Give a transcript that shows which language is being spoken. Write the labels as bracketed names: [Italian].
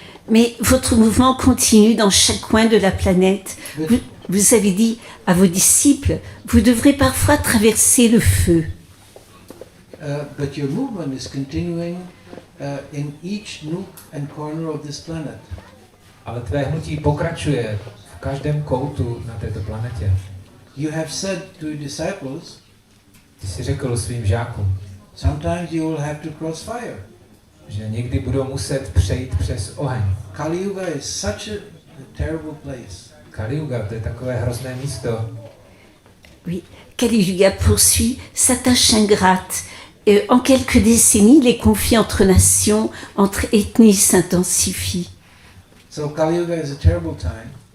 [French] Mais votre mouvement continue dans chaque coin de la planète. Vous avez dit à vos disciples, vous devrez parfois traverser le feu. [English] But your movement is continuing in each nook and corner of this planet. [Czech] Ale tvé hnutí pokračuje v každém koutu na této planetě. [English] You have said to your disciples, [Czech] Ty jsi řekl svým žákům, [English] sometimes you will have to cross fire. [Czech] že někdy budou muset přejít přes oheň. [English] Kali Yuga is such a terrible place. [Czech] Kali Yuga, to je takové hrozné místo. [French] Oui, Kali Yuga poursuit sa tâche ingrate. En quelques décennies, les conflits entre nations, entre ethnies s'intensifient. [English] So Kali Yuga is a terrible time.